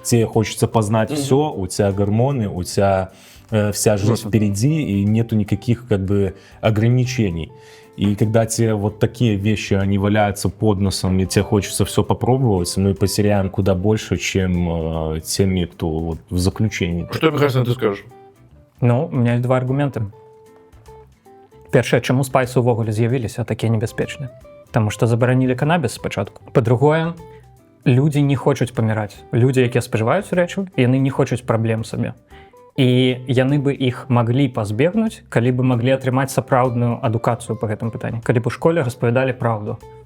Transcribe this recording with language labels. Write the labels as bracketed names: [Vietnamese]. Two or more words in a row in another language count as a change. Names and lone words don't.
[Russian] Тебе хочется познать все, у тебя гормоны, у тебя вся жизнь впереди, и нету никаких как бы ограничений. И когда тебе вот такие вещи, они валяются под носом, и тебе хочется все попробовать, мы потеряем куда больше, чем теми, кто вот в заключении. Что, Михаил, ты скажешь? Ну, у меня есть 2 аргументы. [Belarusian] Першае, чаму спайсы ўвогуле з'явіліся такія небяспечныя? Таму што забаранілі канабіс спачатку. Па-другое, людзі не хочуць паміраць. Людзі, якія спажываюць рэчы, яны не хочуць праблем сабе. І яны бы іх маглі пазбегнуць, калі бы маглі атрымаць сапраўдную адукацыю па гэтым пытанні, калі б у школе распавядалі праўду.